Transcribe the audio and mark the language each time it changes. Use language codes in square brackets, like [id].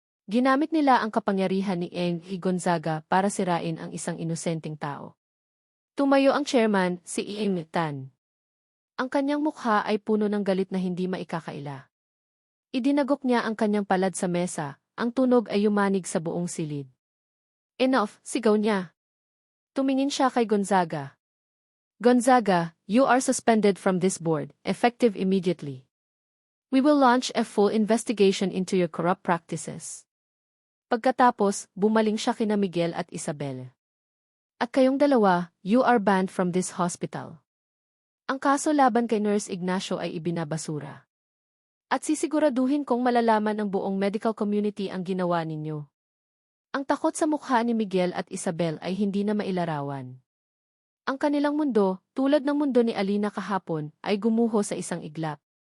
[tl] Ginamit nila ang kapangyarihan ni Ingrid Gonzaga para sirain ang isang inosenteng tao. Tumayo ang chairman, si Ingrid Tan. Ang kanyang mukha ay puno ng galit na hindi maikakaila. Idinagok niya ang kanyang palad sa mesa, ang tunog ay yumanig sa buong silid. [en] Enough, [tl] sigaw niya. Tumingin siya kay Gonzaga. [en] Gonzaga, you are suspended from this board, effective immediately. We will launch a full investigation into your corrupt practices. [tl] Pagkatapos, bumaling siya kina Miguel at Isabelle. At kayong dalawa, [en] you are banned from this hospital. [tl] Ang kaso laban kay Nurse Ignacio ay ibinabasura. At sisiguraduhin kong malalaman ng buong medical community ang ginawa ninyo. Ang takot sa mukha ni Miguel at Isabelle ay hindi na mailarawan. Ang kanilang mundo, tulad ng mundo ni Alina kahapon, ay gumuho sa isang iglap.